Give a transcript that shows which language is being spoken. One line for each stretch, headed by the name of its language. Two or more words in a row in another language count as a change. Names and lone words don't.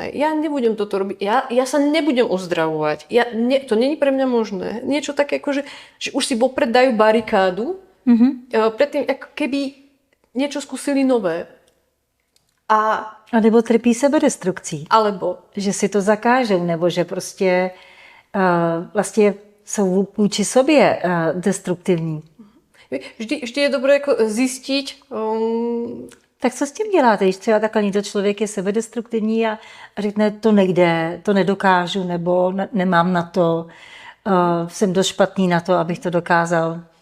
Slovak: Ja nebudem toto robiť. Ja sa nebudem uzdravovať. To nie je pre mňa možné. Niečo také, ako že už si vopred dajú barikádu, predtým, ako keby niečo skúsili nové. A
Czech: nebo trpí sebedestrukcí.
Slovak: Alebo.
Czech: Že si to zakážou, nebo že prostě vlastně jsou vůči sobě destruktivní.
Slovak: Vždy je dobré jako zistiť.
Czech: Tak co s tím děláte, když třeba takhle někdo člověk je sebedestruktivní a řekne, to nejde, to nedokážu, nebo nemám na to, jsem dost špatný na to, abych to dokázal?